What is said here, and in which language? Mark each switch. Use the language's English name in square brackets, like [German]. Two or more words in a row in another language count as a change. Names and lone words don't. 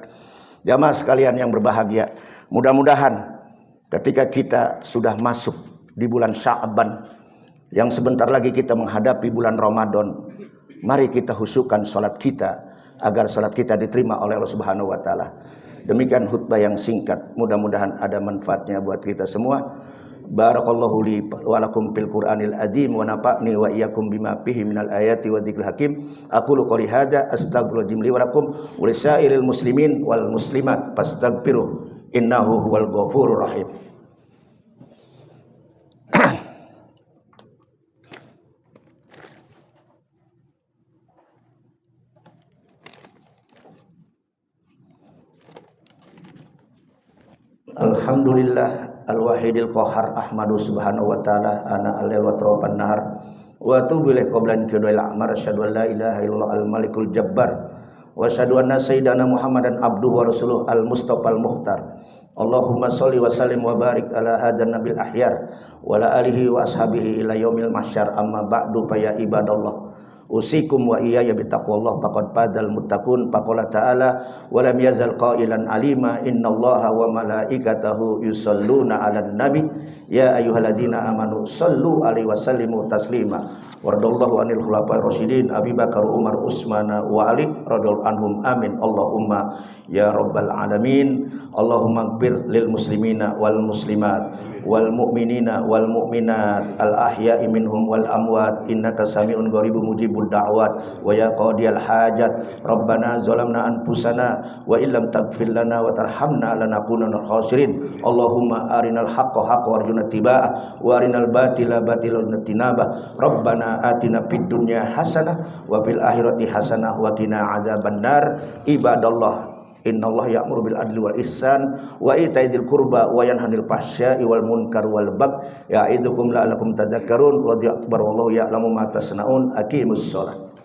[Indonesian] Jamaah sekalian yang berbahagia, mudah-mudahan ketika kita sudah masuk di bulan Sya'ban, yang sebentar lagi kita menghadapi bulan Ramadan, mari kita khusyukkan sholat kita agar sholat kita diterima oleh Allah [Arabic] سبحانه وتعالى. [Indonesian] Demikian khutbah yang singkat, mudah-mudahan ada manfaatnya buat kita semua. [Arabic] بارك الله لي ولكم في القرآن العظيم ونفعني وإياكم بما فيه من الآيات والذكر الحكيم. أقول قولي هذا أستغفر الله لي ولكم ولسائر المسلمين والمسلمات فاستغفروه إنه هو الغفور الرحيم. الحمد لله الواحد القهار أحمده سبحانه وتعالى آناء الليل وأطراف النهار وأتوب إليه قبل كد الأعمار أشهد أن لا إله إلا الله الملك الجبار وأشهد أن سيدنا محمدا عبده ورسوله المصطفى المختار. اللهم صل وسلم وبارك على هذا النبي الأخيار وعلى آله وأصحابه إلى يوم المحشر. أما بعد فيا عباد الله، أوصيكم وإياي بتقوى الله فقد فاز المتقون. فقال تعالى ولم يزل قائلا عليما إن الله وملائكته يصلون على النبي يا أيها الذين آمنوا صلوا عليه وسلموا تسليما. ورضي الله عن الخلفاء الراشدين أبي بكر، عمر، عثمان وعلي رضي الله عنهم آمين. اللهم يا رب العالمين. اللهم اغفر للمسلمين والمسلمات والمؤمنين والمؤمنات الأحياء منهم والأموات إنك سميع قريب مجيب الدعوات ويا قاضي الحاجات. ربنا ظلمنا أنفسنا وإن لم تغفر لنا وترحمنا لنكونن خاسرين. اللهم أرنا الحق حقا وارزقنا اتباعه وأرنا الباطل باطلا وارزقنا اجتنابه. ربنا آتنا في الدنيا حسنة وفي الآخرة حسنة وقنا عذاب النار. عباد الله، إن الله يأمر بالعدل والإحسان وإيتاء ذي القربى وينهى عن الفحشاء والمنكر والبغي يعظكم لعلكم تذكرون. وأكبر والله يعلم ما تصنعون. أقيموا الصلاة.